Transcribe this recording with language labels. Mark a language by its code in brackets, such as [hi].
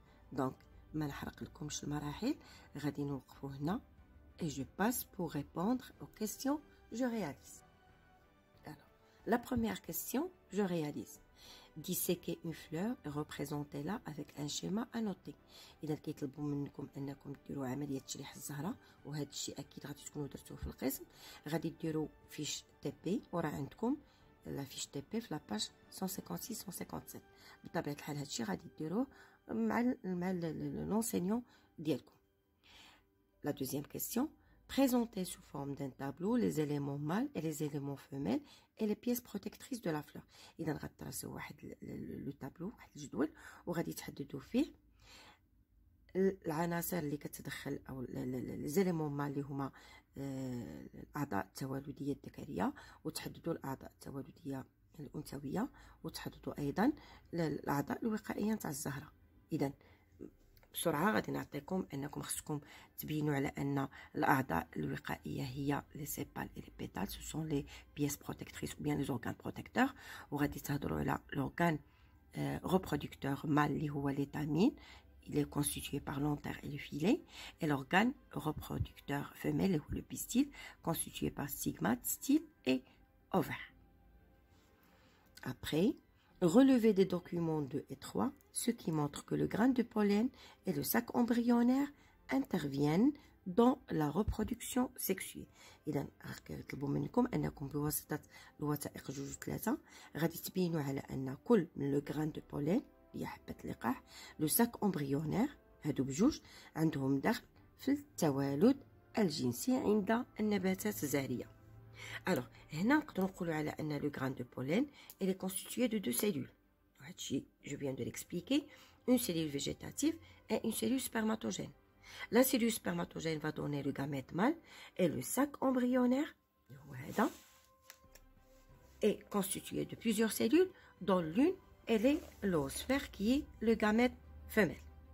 [fr] Donc, et je passe pour répondre aux questions. Je réalise. Alors, la première question, je réalise. Disséquer une fleur et représentez là avec un schéma annoté. [ar] إذا كيطلبوا منكم أنكم ديروا عملية تشريح الزهرة، وهذا الشيء أكيد غادي تكونوا درتوه في القسم. غادي ديروا فيش تي بي، وراه عندكم لا فيش تي بي في لاباج 156 157. بطبيعة الحال هذا الشيء غادي ديروه مع l'enseignant ديالكم. [fr] La deuxième question. Présenter sous forme d'un tableau les éléments mâles et les éléments femelles et les pièces protectrices de la fleur. [ar] إذا غترسموا واحد لو تابلو، واحد الجدول، وغادي تحددوا فيه العناصر اللي كتدخل او لي زيليمون مال اللي هما الاعضاء التوالديه الذكريه، وتحددوا الاعضاء التوالديه الانثويه، وتحددوا ايضا الاعضاء الوقائيه تاع الزهره. اذا بسرعه غادي نعطيكم انكم خصكم تبينوا على ان الاعضاء الوقائيه هي لي سيبال اي لي بيتال، سو سون لي بيس بروتكتريس او بيان لي اورغان بروتكتور. وغادي تهضروا على لورغان reproducteur mâle اللي هو l'étamine. [fr] Il est constitué par l'antère et le filet, et l'organe reproducteur femelle ou le pistil, constitué par stigmate, style et ovaire. Après, relevez des documents 2 et 3, ce qui montre que le grain de pollen et le sac embryonnaire interviennent dans la reproduction sexuée. [ar] إذا كيطلبوا منكم أنكم بواسطة الوثائق 2 و 3 غادي تبينوا على أن كل من لو grain de pollen هي حبة اللقاح لو ساك امبريونير هادو بجوج عندهم دخل في التوالد الجنسي عند النباتات الزهرية. alors هنا نقدروا نقولوا على أن لو grain de pollen [fr] il est constitué de 2 cellules. هادشي je viens de l'expliquer, une cellule végétative et une cellule spermatogène. La cellule spermatogène va donner le gamète mâle et le sac embryonnaire est constitué de plusieurs cellules dont l'une elle est l'oosphère qui est le gamète femelle.